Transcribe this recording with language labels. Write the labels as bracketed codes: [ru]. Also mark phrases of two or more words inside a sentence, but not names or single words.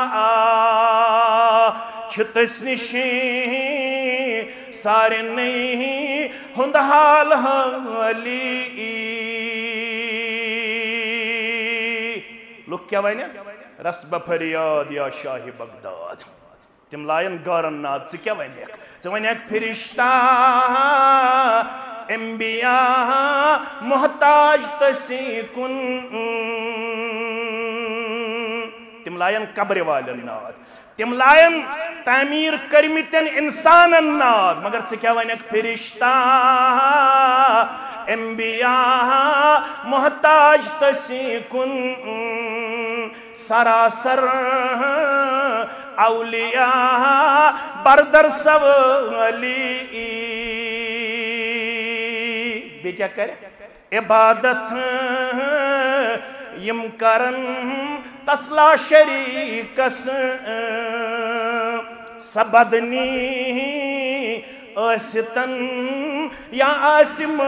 [ks] چھُ تٔسۍ نِشی سارنٕے ہُنٛد حال حالی لُکھ کیٛاہ ونن رسب فریاد یا شاہ بغداد تم لائن گارن ناد ژٕ کیٛاہ ونکھ ژٕ ونکھ فرشتہ انبیاء محتاج تسی کن تم لائن قبر والن ناد تم لائن تعمیر کرمتن انسانن ناد مگر ژٕ کیٛاہ ونکھ فرشتہ انبیاء محتاج تسی کن سراسر اولیاء بردر سوالی بیٚیہِ کیٛاہ کرِ عبادت یم کرن تسلا شریکس سبدنی ٲسِتن یا آسہِ